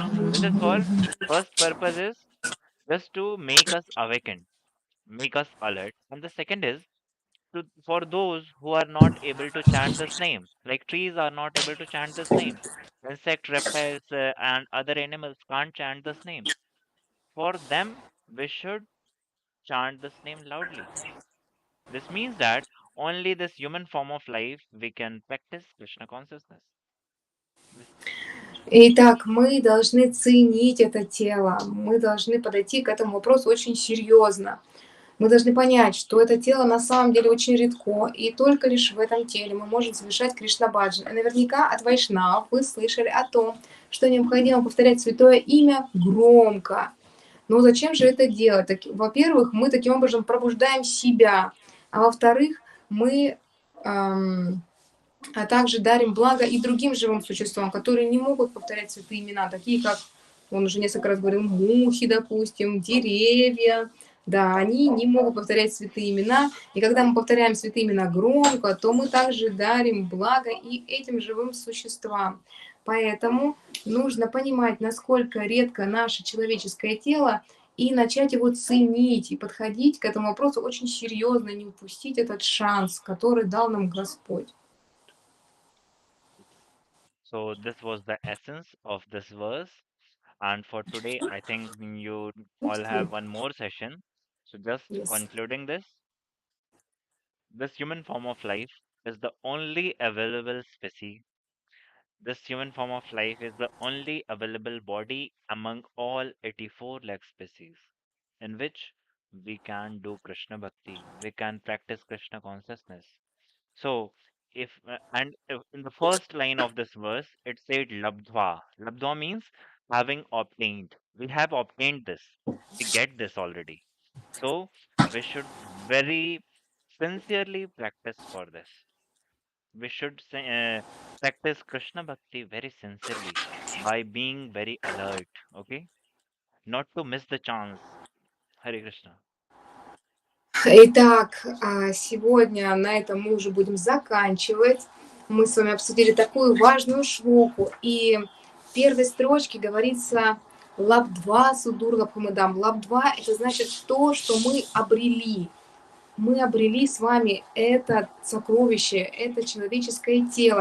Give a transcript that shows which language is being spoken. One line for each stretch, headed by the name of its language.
English: This is for first purpose is just to make us awakened, make us alert, and the second is for those who are not able to chant this name, like trees are not able to chant this name, insect, reptiles, and other animals can't chant this name. For them, we should chant this name loudly. This means that only this human form of life we can practice Krishna consciousness. This-
Russian: Итак, мы должны ценить это тело, мы должны подойти к этому вопросу очень серьезно. Мы должны понять, что это тело на самом деле очень редко, и только лишь в этом теле мы можем совершать Кришна-баджан. И наверняка от вайшнав вы слышали о том, что необходимо повторять святое имя громко. Но зачем же это делать? Во-первых, мы таким образом пробуждаем себя, а во-вторых, мы также дарим благо и другим живым существам, которые не могут повторять святые имена, такие как, он уже несколько раз говорил, мухи, допустим, деревья. Да, они не могут повторять святые имена. И когда мы повторяем святые имена громко, то мы также дарим благо и этим живым существам. Поэтому нужно понимать, насколько редко наше человеческое тело, и начать его ценить, и подходить к этому вопросу очень серьезно, не упустить этот шанс, который дал нам Господь.
English: So this was the essence of this verse. And for today, I think you all have one more session. So just Yes. concluding this human form of life is the only available species. This human form of life is the only available body among all 84 lakh species in which we can do Krishna Bhakti, we can practice Krishna consciousness. So, if in the first line of this verse, it said Labdva. Labdva means having obtained. We have obtained this. We get this already. So, we should very sincerely practice for this. We should practice Krishna Bhakti very sincerely by being very alert, okay? Not to miss the chance. Hare Krishna.
Russian: Итак, сегодня на этом мы уже будем заканчивать. Мы с вами обсудили такую важную шлоку. И в первой строчке говорится «Лабдва судур лабхамадам». Лабдва – это значит то, что мы обрели. Мы обрели с вами это сокровище, это человеческое тело.